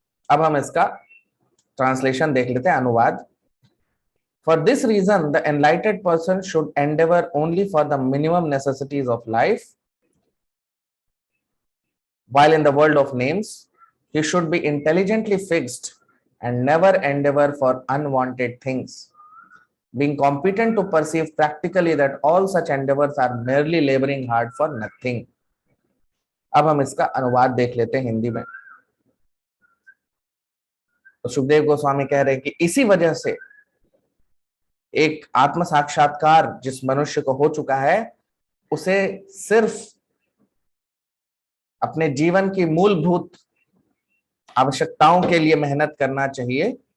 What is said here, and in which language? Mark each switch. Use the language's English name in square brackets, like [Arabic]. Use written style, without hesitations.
[Hindi] अब हम इसका ट्रांसलेशन देख लेते हैं, अनुवाद। [English] For this reason, the enlightened person should endeavor only for the minimum necessities of life. While in the world of names, he should be intelligently fixed and never endeavor for unwanted things, being competent to perceive practically that all such endeavors are merely laboring hard for nothing. [Hindi] अब हम इसका अनुवाद देख लेते हैं हिंदी में। तो सुखदेव गोस्वामी कह रहे हैं कि इसी वजह से एक आत्म साक्षात्कार जिस मनुष्य को हो चुका है उसे सिर्फ अपने जीवन की मूलभूत आवश्यकताओं के लिए मेहनत करना चाहिए।